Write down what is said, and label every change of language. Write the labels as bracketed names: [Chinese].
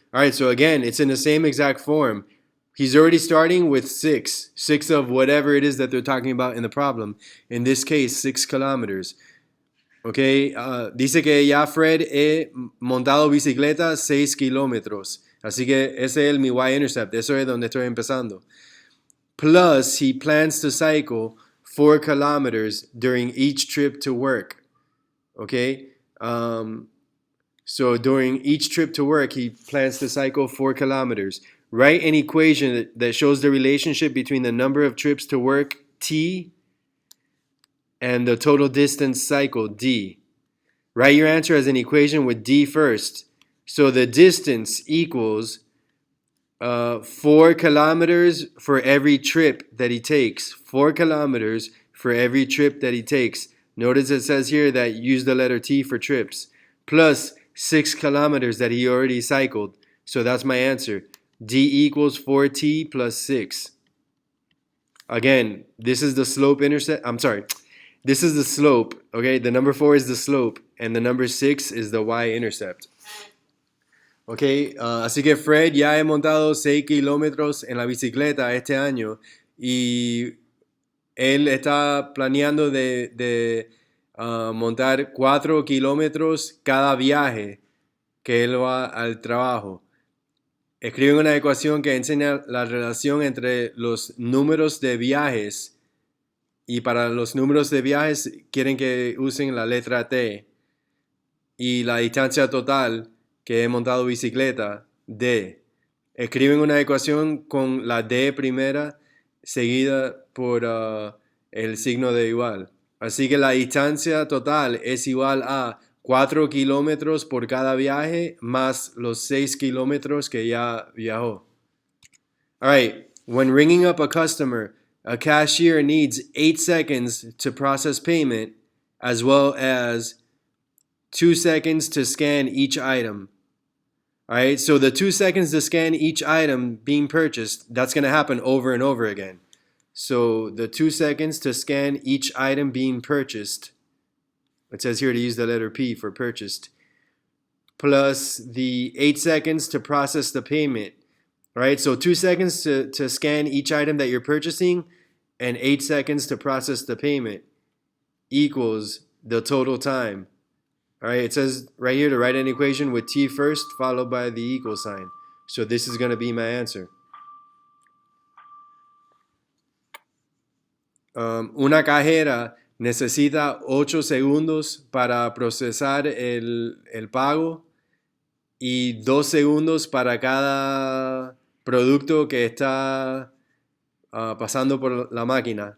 [English] All right, so again, it's in the same exact form. He's already starting with 6 of whatever it is that they're talking about in the problem. In this case, 6 kilometers. [Spanish] Ok, dice que ya Fred he montado bicicleta 6 kilómetros. Así que ese es mi y-intercept. Eso es donde estoy empezando. [English] Plus, he plans to cycle 4 kilometers during each trip to work. Okay? So during each trip to work, he plans to cycle 4 kilometers. Write an equation that shows the relationship between the number of trips to work, T, and the total distance cycled, D. Write your answer as an equation with D first. So the distance equals 4 kilometers for every trip that he takes. 4 kilometers for every trip that he takes. Notice it says here that use the letter T for trips. Plus 6 kilometers that he already cycled. So that's my answer. D equals 4T plus 6. Again, this is the slope intercept. I'm sorry. This is the slope. Okay, the number 4 is the slope. And the number 6 is the y-intercept. [Spanish] Ok, así que Fred ya he montado 6 kilómetros en la bicicleta este año y él está planeando de montar 4 kilómetros cada viaje que él va al trabajo. Escribe una ecuación que enseña la relación entre los números de viajes y para los números de viajes quieren que usen la letra T y la distancia total que he montado bicicleta, D. Escriben una ecuación con la D primera seguida por el signo de igual. Así que la distancia total es igual a 4 kilómetros por cada viaje más los 6 kilómetros que ya viajó. [English] All right, when ringing up a customer, a cashier needs 8 seconds to process payment as well as 2 seconds to scan each item. All right, so the 2 seconds to scan each item being purchased, that's going to happen over and over again. So the 2 seconds to scan each item being purchased, it says here to use the letter P for purchased, plus the 8 seconds to process the payment. All right, so 2 seconds to scan each item that you're purchasing and 8 seconds to process the payment equals the total time. All right, it says right here to write an equation with T first followed by the equal sign. So this is going to be my answer. [Spanish] Una cajera necesita 8 segundos para procesar el pago y 2 segundos para cada producto que está pasando por la máquina.